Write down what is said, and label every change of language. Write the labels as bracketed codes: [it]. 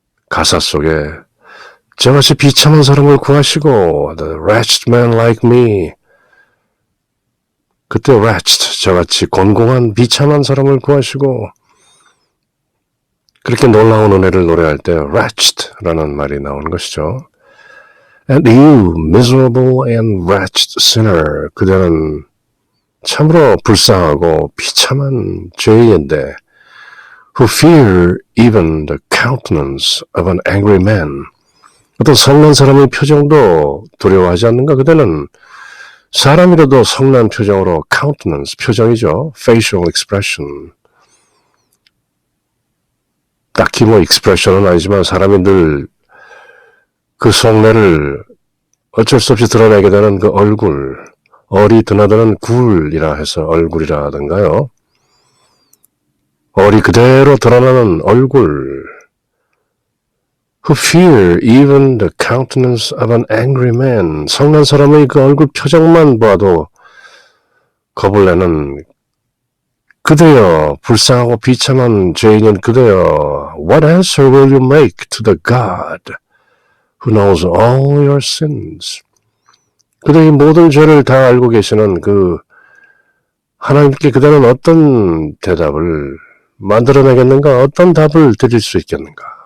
[ko] 가사 속에 저같이 비참한 사람을 구하시고 [en] The wretched man like me, [ko] 그때 wretched, 저같이 곤공한 비참한 사람을 구하시고 그렇게 놀라운 은혜를 노래할 때 wretched라는 말이 나오는 것이죠. [en] And you, miserable and wretched sinner, [ko] 그대는 참으로 불쌍하고 비참한 죄인인데 [en] who fear even the countenance of an angry man, [ko] 어떤 성난 사람의 표정도 두려워하지 않는가? 그대는 사람이라도 성난 표정으로 countenance, 표정이죠. [en] facial expression. [ko] 딱히 뭐 expression은 아니지만 사람이 늘 그 속내를 어쩔 수 없이 드러내게 되는 그 얼굴, 얼이 드나드는 굴이라 해서 얼굴이라든가요. 얼이 그대로 드러나는 얼굴. [en] Who fear even the countenance of an angry man. [ko] 성난 사람의 그 얼굴 표정만 봐도 겁을 내는 그대여, 불쌍하고 비참한 죄인인 그대여. [en] What answer will you make to the God who knows all your sins? [ko] 그대의 모든 죄를 다 알고 계시는 그 하나님께 그대는 어떤 대답을 만들어내겠는가? 어떤 답을 드릴 수 있겠는가?